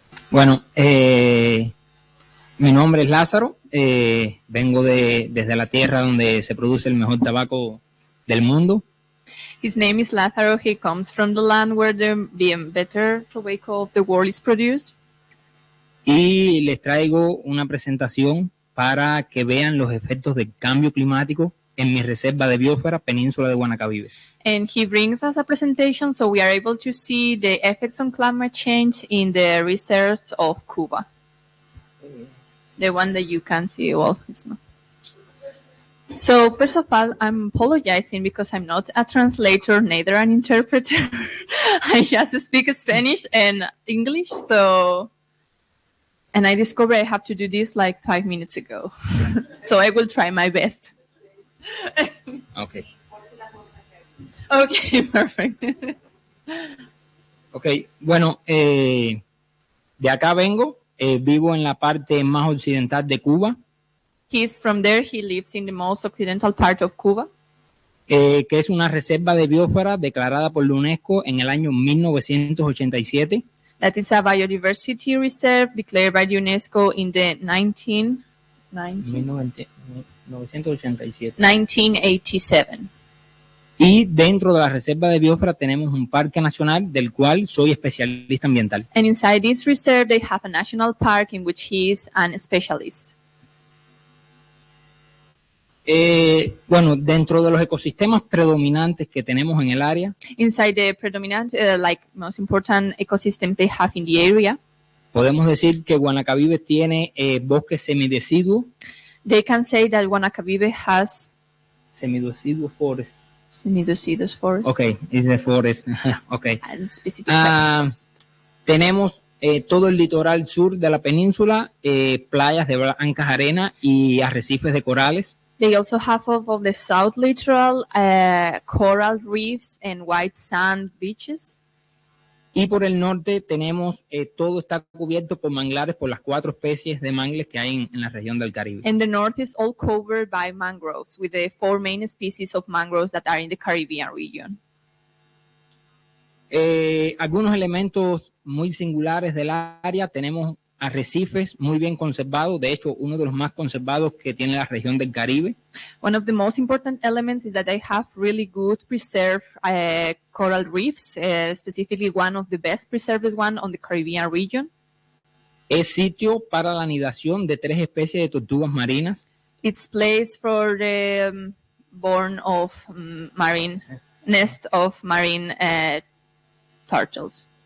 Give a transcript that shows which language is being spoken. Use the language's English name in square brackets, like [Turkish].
[Spanish] Bueno, mi nombre es Lázaro. Vengo desde la tierra donde se produce el mejor tabaco del mundo. [English] His name is Lázaro. He comes from the land where the better tobacco of the world is produced. [Spanish] Y les traigo una presentación para que vean los efectos del cambio climático en mi reserva de biosfera, península de Guanacabibes. [English] And he brings us a presentation so we are able to see the effects on climate change in the reserves of Cuba. The one that you can see, well, it's not. So first of all, I'm apologizing because I'm not a translator, neither an interpreter. I just speak Spanish and English, and I discovered I have to do this like 5 minutes ago. So I will try my best. Okay. Okay, perfect. [Spanish] Okay, bueno, de acá vengo, vivo en la parte más occidental de Cuba. [English] He's from there. He lives in the most occidental part of Cuba. [Spanish] Que es una reserva de biosfera declarada por la UNESCO en el año 1987. [English] That is a biodiversity reserve declared by the UNESCO in the 1987. [Spanish] Y dentro de la reserva de biosfera tenemos un parque nacional del cual soy especialista ambiental. [English] And inside this reserve they have a national park in which he is an specialist. [Spanish] Bueno, dentro de los ecosistemas predominantes que tenemos en el área, [English] inside the predominant, most important ecosystems they have in the area, [Spanish] podemos decir que Guanacabibes tiene bosques semideciduos. [English] They can say that Guanacabibe has semideciduous forest. Semideciduous forest. Okay, is the forest. Okay. And specific [Spanish] tenemos todo el litoral sur de la península, playas de blancas arenas y arrecifes de corales. [English] They also have of the south littoral coral reefs and white sand beaches. [Spanish] Y por el norte tenemos, todo está cubierto por manglares, por las 4 especies de mangles que hay en la región del Caribe. [English] And the north is all covered by mangroves, with the 4 main species of mangroves that are in the Caribbean region. [Spanish] Algunos elementos muy singulares del área, tenemos arrecifes muy bien conservados, de hecho uno de los más conservados que tiene la región del Caribe. [English] One of the most important elements is that they have really good preserved coral reefs, specifically one of the best preserved one on the Caribbean region. [Spanish] Es sitio para la anidación de 3 especies de tortugas marinas. [English] It's place for the born of marine nest of marine turtles.